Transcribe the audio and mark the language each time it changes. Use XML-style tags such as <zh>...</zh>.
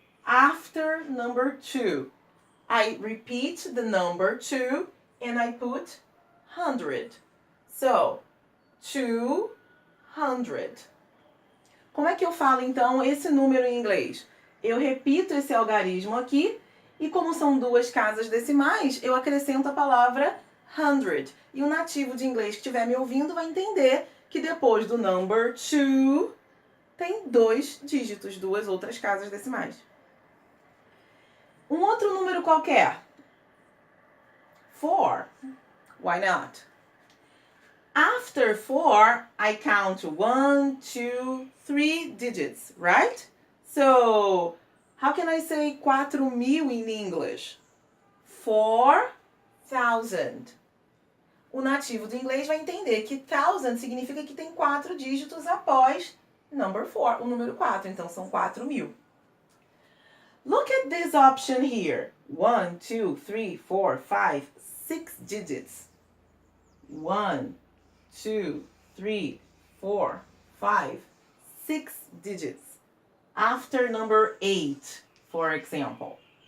<en>After number 2, I repeat the number 2 and I put 100. So, 200.</en> <pt>Como é que eu falo então esse número em inglês? Eu repito esse algarismo aqui e como são 2 casas decimais, eu acrescento a palavra 100. E o nativo de inglês que estiver me ouvindo vai entender que depois do number 2 tem 2 dígitos, 2 outras casas decimais. Um outro número qualquer.</pt> <en>4. Why not? After 4, I count 1, 2, 3 digits, right? So, how can I say 4.000 in English? 4,000.</en> <pt>O nativo do inglês vai entender que 1000 significa que tem 4 dígitos após number 4, o número 4. Então, são 4.000.</pt> <en>Look at this option here. 1, 2, 3, 4, 5, 6 digits. 1, 2, 3, 4, 5, 6 digits. After number 8, for example.</en>